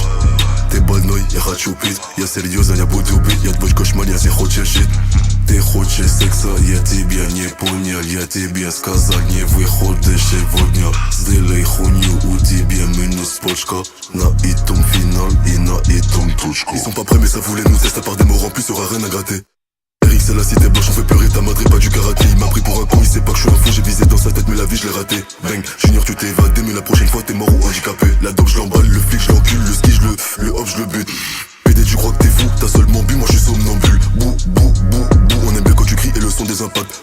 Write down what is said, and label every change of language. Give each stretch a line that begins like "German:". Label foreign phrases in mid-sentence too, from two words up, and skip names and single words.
Russian: Ты больной, я хочу пить. Я серьезно, я буду пить. Я твой кошмар, если хочешь жить. Ты хочешь секса, я тебя не понял. Я тебе сказал, не выходишь сегодня. Сделай хуйню, у тебя минус почка. На этом финал и на этом точка.
French: Ils sont pas prêts mais ça voulait nous tester par des mots en plus, y'aura rien à gratter. Eric c'est la cité blanche, on fait pleurer ta madré, pas du karaté. Il m'a pris pour un con, il sait pas que je suis un fou. J'ai visé dans sa tête mais la vie je l'ai raté. Bang, Junior tu t'es évadé mais la prochaine fois t'es mort ou handicapé. La dope je l'emballe, le flic je l'encule, le ski le hop je le bute. PD tu crois que t'es fou, t'as seulement bu, moi je suis somnambule. Bou, on aime bien quand tu cries et le son des impacts.